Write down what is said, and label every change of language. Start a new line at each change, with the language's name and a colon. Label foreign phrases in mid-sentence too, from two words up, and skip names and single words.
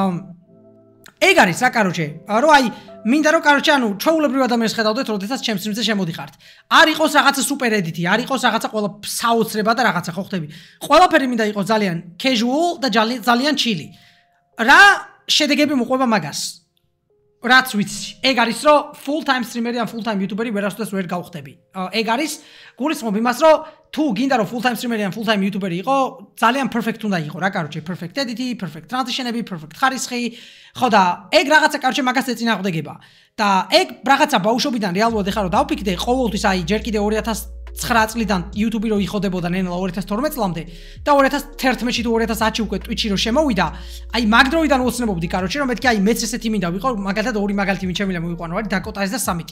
Georgian: ეგ არის რა კაროჩე რომ აი მინდა რომ კაროჩე ანუ ჩვეულებრივ ადამიანს ხედავდეთ როდესაც ჩემს წინზე შემოდიხართ არ იყოს რაღაცა სუპერ ედიტი არ იყოს რაღაცა ყველა საოცრება და რაღაცა ხო ხტები ყველაფერი მინდა იყოს ძალიან casual და ძალიან chilly რა შედეგები მოყვება მაგას რაც ვიცი, ეგ არის რომ
English: full time streamer-
Georgian: ი ან
English: full time YouTuber-
Georgian: ი ვერასოდეს ვერ გავხდები. ეგ არის გულისხმობ იმას რომ თუ გინდა რომ
English: full time streamer-
Georgian: ი ან
English: full time YouTuber-
Georgian: ი იყო, ძალიან perfect უნდა იყო რა, კაროჩე,
English: perfect edit-
Georgian: ი,
English: perfect transition-
Georgian: ები, perfect ხარისხი. ხო და ეგ რაღაცა კაროჩე მაგას ეწინააღმდეგება. და ეგ რაღაცა ბავშვობიდან რეალურად ეხლა რომ დავფიქრე, ყოველთვის აი ჯერ კიდე 2009 წლიდან YouTube-ი რო იხოდებოდა ნელა 2012 წლამდე და 2011-ში თუ 2010-ში უკვე Twitch-ი რო შემოვიდა, აი მაგ დროიდან ოცნებობდი კაროჩე, რომ მეთქი აი მეც ესეთი მინდა ვიყო, მაგალითად ორი მაგალითი ვინ შემიძლია მოვიყვანო, არის დაკოტას და სამიტი.